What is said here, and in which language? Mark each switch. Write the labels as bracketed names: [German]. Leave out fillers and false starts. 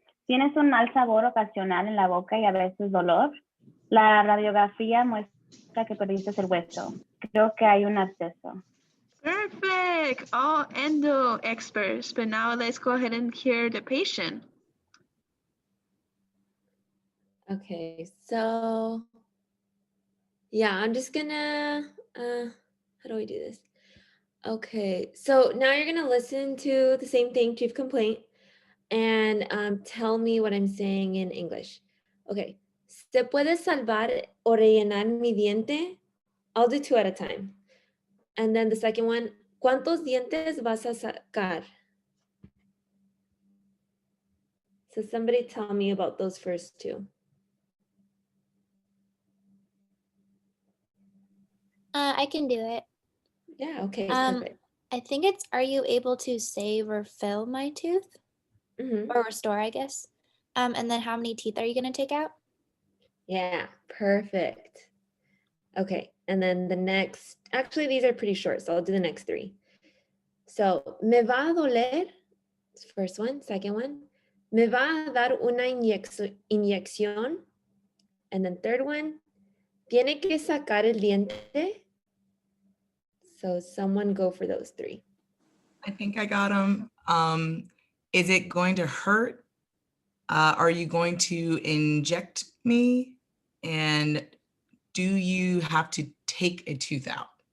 [Spanish] Tienes un mal sabor ocasional en la boca y a veces dolor. La radiografía muestra que perdiste el hueso. Creo que hay un absceso. [English] Perfect. All endo experts. But now let's go ahead and hear the patient. Okay, so yeah, I'm just gonna, how do I do this? Okay, so now you're gonna listen to the same thing, chief complaint, and tell me what I'm saying in English. [Spanish] Okay, ¿se puede salvar o rellenar mi diente? [English] I'll do two at a time. And then the second one, [Spanish] ¿cuántos dientes vas a sacar? [English] So somebody tell me about those first two. I can do it. Yeah, okay, perfect. I think it's, are you able to save or fill my tooth? Mhm. Or restore, I guess. And then how many teeth are you going to take out? Yeah, perfect. Okay, and then the next, actually these are pretty short, so I'll do the next three. So, [Spanish] me va a doler, [English] first one, second one. [Spanish] Me va a dar una inyección. [English] And then third one, [Spanish] tiene que sacar el diente. [English] So someone go for those three. I think I got them. Is it going to hurt? Are you going to inject me? And do you have to take a tooth out?